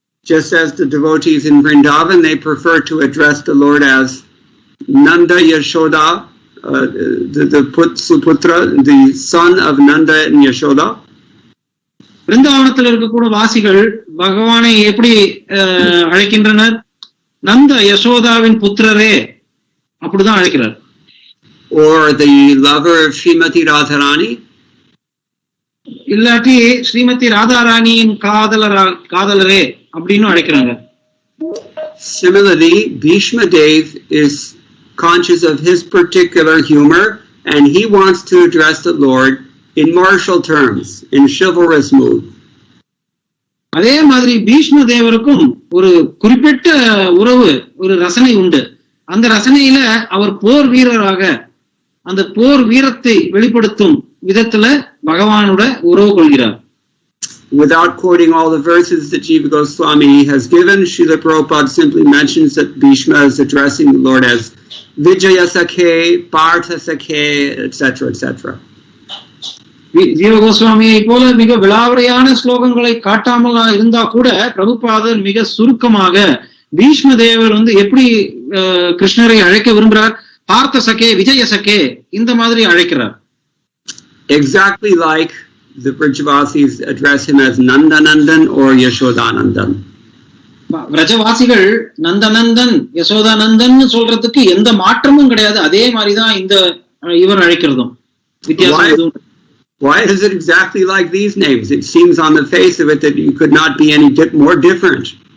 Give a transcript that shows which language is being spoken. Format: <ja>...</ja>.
<en>Just as the devotees in Vrindavan, they prefer to address the Lord as Nanda Yashoda, the Suputra, the son of Nanda and Yashoda.</en> <ta>பிருந்தாவனத்தில் இருக்கக்கூடிய வாசிகள் பகவானை எப்படி அழைக்கின்றனர்? நந்த யசோதாவின் புத்திரரே அப்படிதான் அழைக்கிறார்.</ta> <en>Or the lover of Srimati Radharani,</en> <ta>இல்லாட்டி ஸ்ரீமதி ராதாராணியின் காதலரே அப்படின்னு அழைக்கிறாங்க.</ta> <en>Similarly, Bhishma Dev is conscious of his particular humor and he wants to address the Lord in martial terms, in chivalrous mood.</en> <ta>அதே மாதிரி பீஷ்ம தேவருக்கும் ஒரு குறிப்பிட்ட உறவு, ஒரு ரசனை உண்டு. அந்த ரசனையில அவர் போர் வீரராக அந்த போர் வீரத்தை வெளிப்படுத்தும் விதத்துல பகவானோட உறவு கொள்கிறார்.</ta> <en>Without quoting all the verses that Jiva Goswami has given, Srila Prabhupada simply mentions that Bhishma is addressing the Lord as Vijaya Sakhe, Partha Sakhe, etc., etc.</en> <ta>ஜீவ கோஸ்வாமியை போல மிக விளாவரையான ஸ்லோகங்களை காட்டாமல் இருந்தா கூட பிரபுபாதர் மிக சுருக்கமாக பீஷ்ம தேவர் எப்படி கிருஷ்ணரை அழைக்க விரும்புகிறார், பார்த்த சகே, விஜய சகே இந்த மாதிரி அழைக்கிறார்.</ta> <en>Exactly like the Brajavasis address him as Nandanandan or Yashodanandan.</en> <ta>பிரஜவாசிகள் நந்தநந்தன் யசோதானந்தன் சொல்றதுக்கு எந்த மாற்றமும் கிடையாது. அதே மாதிரிதான் இவர் அழைக்கிறதும் வித்தியாசம்.</ta> <en>Why is it exactly like these names? It seems on the face of it that you could not be any more different.</en>